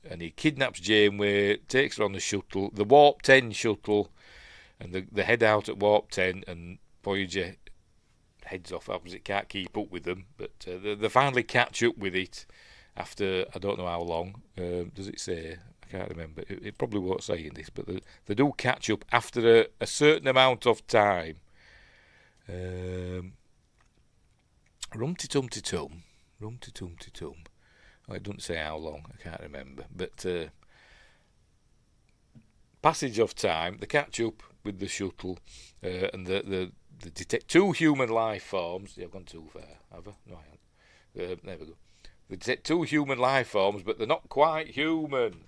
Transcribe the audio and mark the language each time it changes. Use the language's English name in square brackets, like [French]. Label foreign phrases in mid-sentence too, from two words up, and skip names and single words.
[English] and he kidnaps Janeway, takes her on the shuttle, the Warp 10 shuttle, and they head out at Warp 10, and Voyager heads off. Obviously, it can't keep up with them, but they finally catch up with it after I don't know how long. Does it say? I can't remember. It probably won't say in this, but they do catch up after a certain amount of time. Rum-ti-tum-ti-tum. Rum-ti-tum-ti-tum. Oh, it doesn't say how long. I can't remember. But passage of time, they catch up with the shuttle, and they detect two human life forms. I've gone too far, have I? No, I haven't. There we go. They detect two human life forms, but they're not quite human.